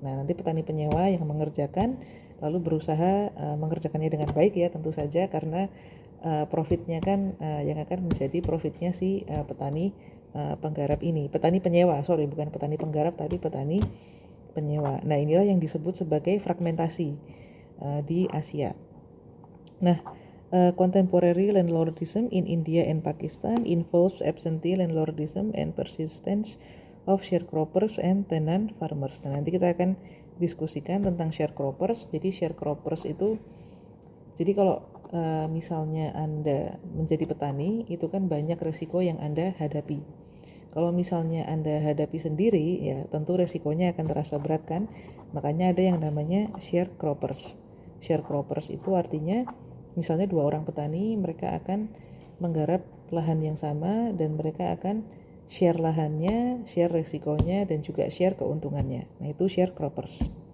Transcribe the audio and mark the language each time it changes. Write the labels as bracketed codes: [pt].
[id] Nah, nanti petani penyewa yang mengerjakan lalu berusaha mengerjakannya dengan baik ya, tentu saja, karena profitnya kan yang akan menjadi profitnya si petani penggarap ini, petani penyewa, bukan petani penggarap tapi petani penyewa. Nah, inilah yang disebut sebagai fragmentasi di Asia. [en] Nah, contemporary landlordism in India and Pakistan involves absentee landlordism and persistence of sharecroppers and tenant farmers. [id] Nah, nanti kita akan diskusikan tentang sharecroppers. Jadi sharecroppers itu, jadi kalau misalnya Anda menjadi petani, itu kan banyak resiko yang Anda hadapi. Kalau misalnya Anda hadapi sendiri, ya tentu resikonya akan terasa berat kan. Makanya ada yang namanya sharecroppers. Sharecroppers itu artinya misalnya 2 orang petani, mereka akan menggarap lahan yang sama dan mereka akan share lahannya, share resikonya, dan juga share keuntungannya. Nah, itu sharecroppers.